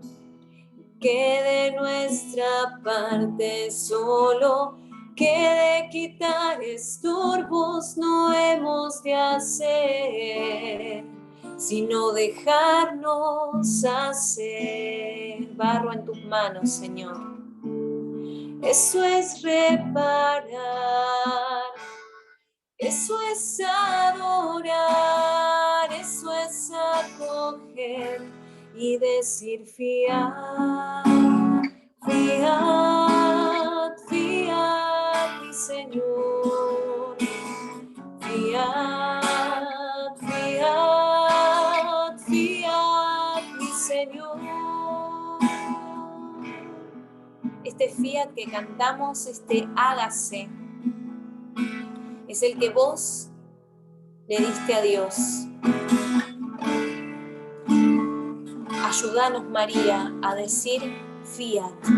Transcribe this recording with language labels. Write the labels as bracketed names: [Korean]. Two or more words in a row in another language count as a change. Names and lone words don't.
[Spanish] Que de nuestra parte solo quede quitar estorbos, no hemos de hacer, sino dejarnos hacer. Barro en tus manos, Señor. Eso es reparar, eso es adorar, eso es acoger y decir [Latin] fiat, fiat, fiat, [Spanish] mi Señor. [Latin] Fiat, fiat, fiat, [Spanish] mi Señor. Este fiat que cantamos, este hágase, es el que vos le diste a Dios. Ayúdanos, María, a decir fiat.